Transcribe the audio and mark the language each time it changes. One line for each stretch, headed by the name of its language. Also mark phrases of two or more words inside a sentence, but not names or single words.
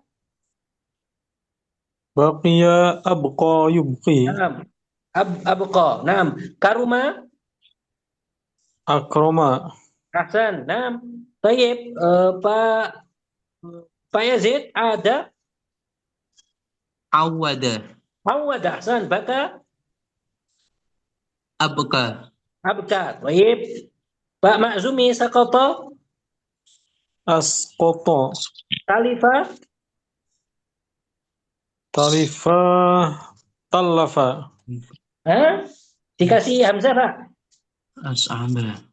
Arabic: بقي أبقى يبقي. Nah, abqa. Nah, karuma. Akrama.
Indonesian: Ahsan. Nah, tayyib. Pak Yazid ada.
Arabic: Awada. Awad. أحسن. بكى. Abka. أبكى. طيب.
Indonesian: Pak Maksumi sakata.
Arabic: Asqata. Talifa. تلف. تلّف.
Indonesian: Hah? Dikasih Hamzah, Pak.
Arabic: As'aba.